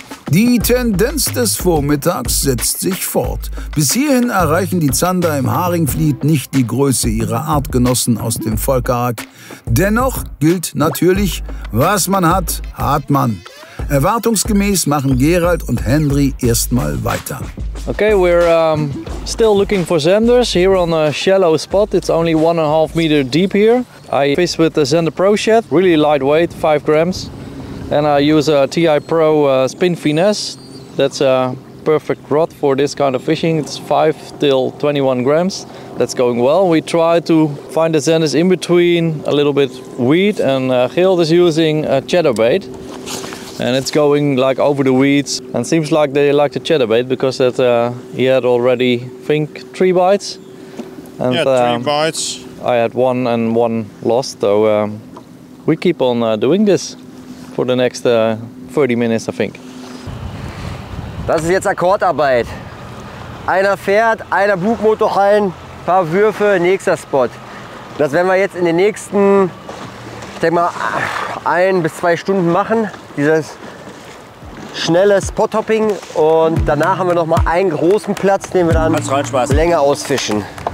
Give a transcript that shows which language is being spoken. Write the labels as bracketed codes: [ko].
[de] Die Tendenz des Vormittags setzt sich fort. Bis hierhin erreichen die Zander im Haringvliet nicht die Größe ihrer Artgenossen aus dem Volkerhack. Dennoch gilt natürlich, was man hat, hat man. Erwartungsgemäß machen Gerald und Henry erstmal weiter. [en] Okay, we're still looking for zanders here on a shallow spot. It's only 1.5 meter deep here. I fish with the Zander Pro Shed, really lightweight, 5 grams. And I use a TI Pro Spin Finesse. That's a perfect rod for this kind of fishing. It's 5 till 21 grams. That's going well. We try to find the zanders in between a little bit weed, and Gild is using a chatterbait. And it's going like over the weeds, and seems like they like the chatterbait because that he had already, I think, 3 bites. And, Yeah, 3 bites. I had 1 and 1 lost, so we keep on doing this for the next 30 minutes, I think. [de] Das ist jetzt Akkordarbeit. Einer fährt, einer Bugmotor rein, paar Würfe, nächster Spot. Das werden wir jetzt in den nächsten, ich denke mal, 1 bis 2 Stunden machen. Dieses schnelle Spot-Hopping, und danach haben wir noch mal einen großen Platz, den wir dann länger ausfischen.